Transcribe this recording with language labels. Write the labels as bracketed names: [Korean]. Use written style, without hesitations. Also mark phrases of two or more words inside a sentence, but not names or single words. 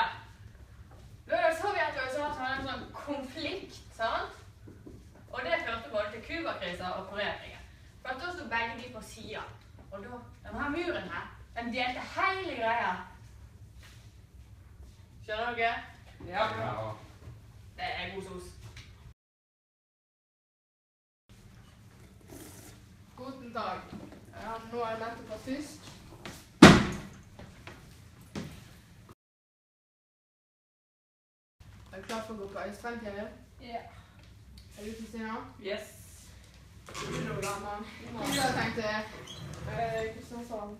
[Norwegian] Da er det Sovjet og USA som hadde en sånn konflikt, sant? Og det førte både til Kuba-krisen og Koreakrigen. For at da stod begge de på siden. Og da, denne muren her, den delte hele greia. Skjønner dere? Ja. Det er god sos. [German] Guten Tag. [Norwegian] Ja, nå er jeg nettopp fra tysk. Er du klar for å gå på Øystein TV? Ja. Er du Kristina? Yes. Hvor har du tenkt det? Kristiansand.